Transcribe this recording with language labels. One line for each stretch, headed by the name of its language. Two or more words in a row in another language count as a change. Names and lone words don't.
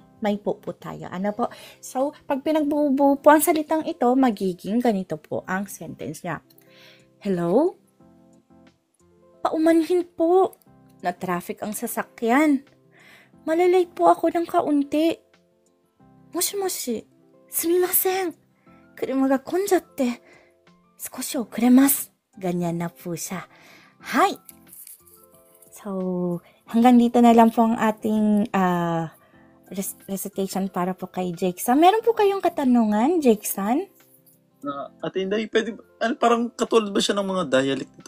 Filipino: May po tayo. Ano po? So, pag pinagbubuo po ang salitang ito, magiging ganito po ang sentence niya. Hello? Paumanhin po. Na-traffic ang sasakyan. Malalate po ako ng kaunti.
Japanese: もしもし. すみません. 車が混んじゃって. 少し遅れます.
Filipino: Ganyan na po siya. Hi! So, hanggang dito na lang po ang ating recitation para po kay Jake-san. Meron po kayong katanungan, Jake-san? Ate Inday, pwede, parang katulad ba siya ng mga dialect dito?